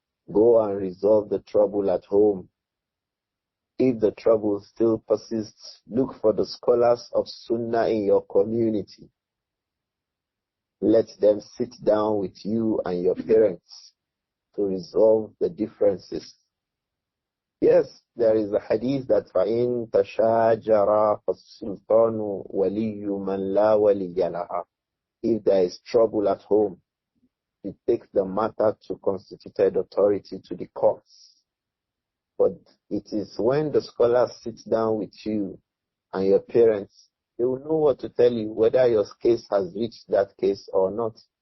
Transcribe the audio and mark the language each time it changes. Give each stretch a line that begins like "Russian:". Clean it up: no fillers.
English: Go and resolve the trouble at home. If the trouble still persists, look for the scholars of Sunnah in your community. Let them sit down with you and your parents to resolve the differences. Yes, there is a hadith that
Arabic: فَإِن تَشَاجَرَا فَالسُّلْطَانُ وَلِيُّ مَنْ لَا وَلِيَّ لَهَا.
English: If there is trouble at home, it takes the matter to constituted authority to the courts. But it is when the scholars sit down with you and your parents, they will know what to tell you, whether your case has reached that case or not.